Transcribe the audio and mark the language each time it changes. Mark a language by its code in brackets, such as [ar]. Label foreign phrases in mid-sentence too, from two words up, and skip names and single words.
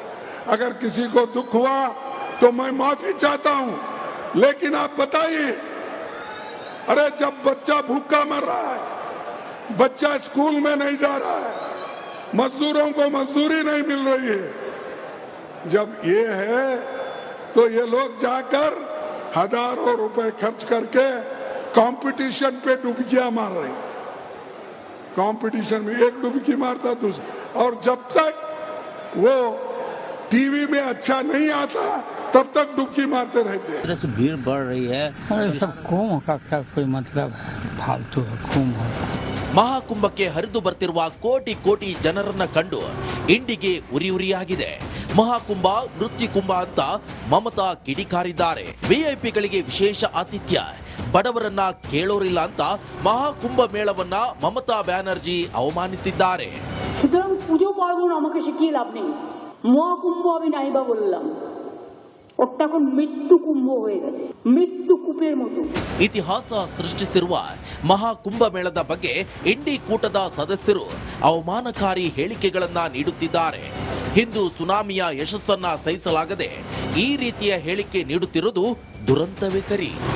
[hi] अगर किसी को दुख हुआ तो मैं माफी चाहता हूं, लेकिन आप बताइए, अरे जब बच्चा भूखा मर रहा है, बच्चा स्कूल में नहीं जा रहा है, मजदूरों को मजदूरी नहीं मिल रही है, जब ये है तो ये लोग जाकर हजारों रुपए खर्च करके कंपटीशन पे डुबकियां मार रहे हैं। कंपटीशन में एक डुबकी मारता दूसरा, और जब तक वो टीवी में अच्छा नहीं आता तब तक डुबकी मारते रहते हैं। तरह से भीड़ बढ़ रही है। अरे सब कुंभ का क्या कोई मतलब है? फालतू है कुंभ। [kn] ಮಹಾಕುಂಭಕ್ಕೆ ಹರಿದು ಬರ್ತಿರುವ ಕೋಟಿ ಕೋಟಿ ಜನರನ್ನ ಕಂಡು ಇಂಡಿಗೆ ಉರಿಯಾಗಿದೆ. ಮಹಾಕುಂಭ ಮೃತ್ಯು ಕುಂಭ ಅಂತ ಮಮತಾ ಕಿಡಿಕಾರಿದ್ದಾರೆ. ವಿಐಪಿಗಳಿಗೆ ವಿಶೇಷ ಆತಿಥ್ಯ, ಬಡವರನ್ನ ಕೇಳೋರಿಲ್ಲ ಅಂತ ಮಹಾಕುಂಭ ಮೇಳವನ್ನ ಮಮತಾ ಬ್ಯಾನರ್ಜಿ ಅವಮಾನಿಸಿದ್ದಾರೆ. [bn] সুতরাং পুজো পার্বণ আমাকে শিখিয়ে লাভ নেই। মহাকুম্ভ আমি নাইবা বললাম, ওটা এখন মৃত্যু কুম্ভ হয়ে গেছে, মৃত্যু কূপের মতো। [kn] ಇತಿಹಾಸ ಸೃಷ್ಟಿಸಿರುವ ಮಹಾಕುಂಭ ಮೇಳದ ಬಗ್ಗೆ ಇಂಡಿ ಕೂಟದ ಸದಸ್ಯರು ಅವಮಾನಕಾರಿ ಹೇಳಿಕೆಗಳನ್ನ ನೀಡುತ್ತಿದ್ದಾರೆ. ಹಿಂದೂ ಸುನಾಮಿಯ ಯಶಸ್ಸನ್ನ ಸಹಿಸಲಾಗದೆ ಈ ರೀತಿಯ ಹೇಳಿಕೆ ನೀಡುತ್ತಿರುವುದು ದುರಂತವೇ ಸರಿ.